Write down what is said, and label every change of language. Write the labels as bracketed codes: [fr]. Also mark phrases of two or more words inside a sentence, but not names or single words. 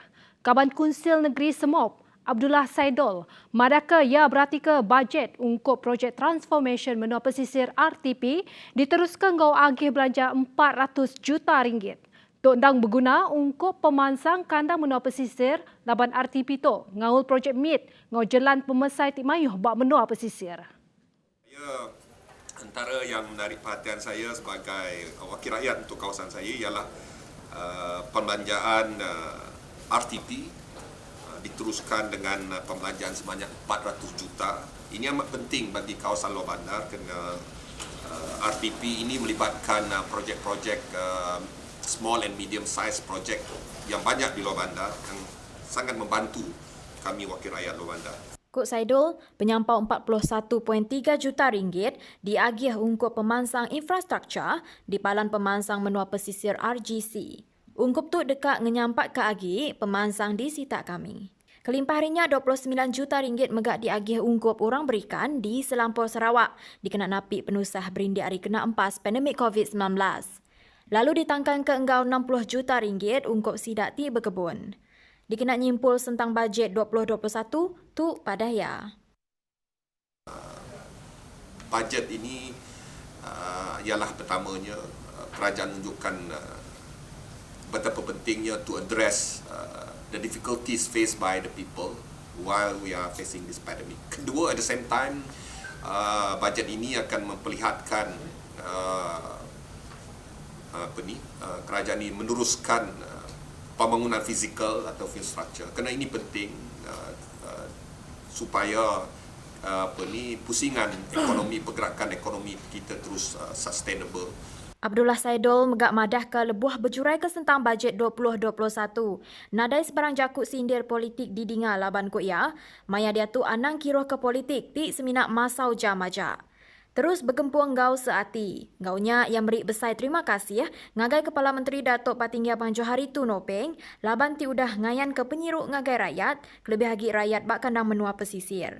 [iba] Kaban Kunsil Negeri Semop, Abdullah Saidol, madaka ia berarti ke bajet untuk projek transformation Menua Pesisir RTP diteruskan ngau agih belanja 400 juta ringgit. Tok ndang berguna untuk pemansang kandang Menua Pesisir laban RTP tu ngaul projek MIT ngau jalan pemesai ti mayuh bak Menua Pesisir. [ms] Ya, antara yang menarik perhatian saya sebagai wakil rakyat untuk kawasan saya ialah pembelanjaan RTP diteruskan dengan pembelanjaan sebanyak 400 juta. Ini amat penting bagi kawasan luar bandar kerana RTP ini melibatkan projek-projek [en] small and medium size [ms] projek yang banyak di luar bandar yang sangat membantu kami wakil rakyat luar bandar. [iba] Kok Saidul, penyampau 41.3 juta ringgit diagih ungkup pemansang infrastruktur di Palan Pemansang Menua Pesisir RGC. Ungkup tu dekat menyampat ke agi pemansang di sitak kami. Kelimpahrinya 29 juta ringgit megak diagih ungkup orang berikan di Selampur Sarawak dikena napi penusah berindik hari kena empas pandemik COVID-19. Lalu ditangkan ke enggau 60 juta ringgit ungkup sidak ti berkebun. Dikena nyimpul sentang bajet 2021 tu pada ya. [ms] Bajet ini ialah pertamanya kerajaan menunjukkan betapa pentingnya [en] to address the difficulties faced by the people while we are facing this pandemic. Kedua, at the same time, [ms] bajet ini akan memperlihatkan kerajaan ini meneruskan pembangunan fizikal atau infrastruktur. Kerana ini penting supaya pusingan ekonomi, pergerakan ekonomi kita terus sustainable. [iba] Abdullah Saidul megak madah ke lebuh berjurai ke sentang bajet 2021. Nadai sebarang jakut sindir politik di Dinga laban ko ia, maya dia tu anang kiroh ke politik ti seminat masau jam aja. Terus bergempuang ngau seati. Ngaunya yang beri besar terima kasih ngagai Kepala Menteri Datuk Patinggi Abang Johari Tu Nopeng, laban ti udah ngayan ke penyiruk ngagai rakyat, kelebih lagi rakyat bak kandang menua pesisir.